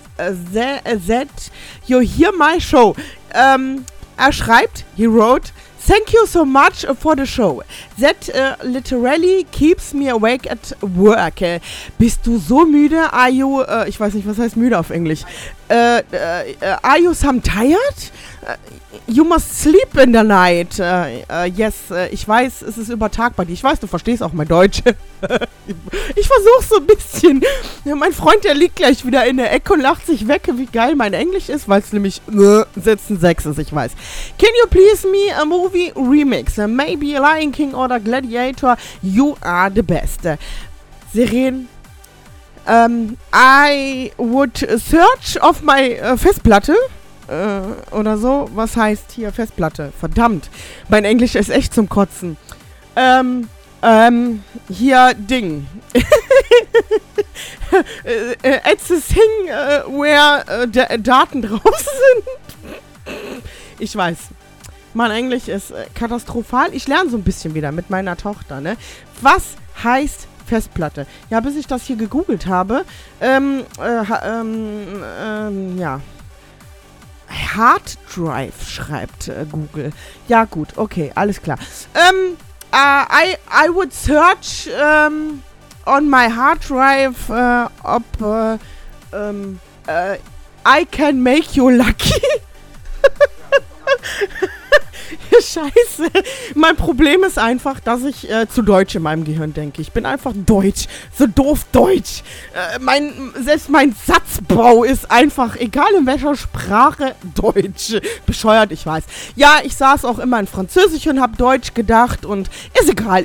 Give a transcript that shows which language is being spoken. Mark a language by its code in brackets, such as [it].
[en] I love that you hear my show. [de] Er schreibt, [en] he wrote, thank you so much for the show. That literally keeps me awake at work. [de] Bist du so müde? [en] Are you, [de] ich weiß nicht, was heißt müde auf Englisch? [en] Are you some tired? You must sleep in the night. [de] Yes, ich weiß, es ist übertag bei dir. Ich weiß, du verstehst auch mein Deutsch. Ich versuch's so ein bisschen. Ja, mein Freund, der liegt gleich wieder in der Ecke und lacht sich weg, wie geil mein Englisch ist, weil es nämlich Sitzen 6 ist, ich weiß. [en] Can you please me a movie remix? Maybe Lion King oder Gladiator. You are the best. Siren. I would search of my Festplatte. [de] Oder so. Was heißt hier Festplatte? Verdammt. Mein Englisch ist echt zum Kotzen. Hier Ding. [en] it's a thing where [de] Daten drauf sind. Ich weiß. Mein Englisch ist katastrophal. Ich lerne so ein bisschen wieder mit meiner Tochter, ne? Was heißt Festplatte? Ja, bis ich das hier gegoogelt habe, ja. Hard Drive schreibt Google. Ja, gut, okay, alles klar. [en] I would search on my Hard Drive, [de] ob [en] I can make you lucky. [de] Scheiße. Mein Problem ist einfach, dass ich zu Deutsch in meinem Gehirn denke. Ich bin einfach Deutsch. So doof Deutsch. Selbst mein Satzbau ist einfach, egal in welcher Sprache, Deutsch. Bescheuert, ich weiß. Ja, ich saß auch immer in Französisch und hab Deutsch gedacht und ist egal.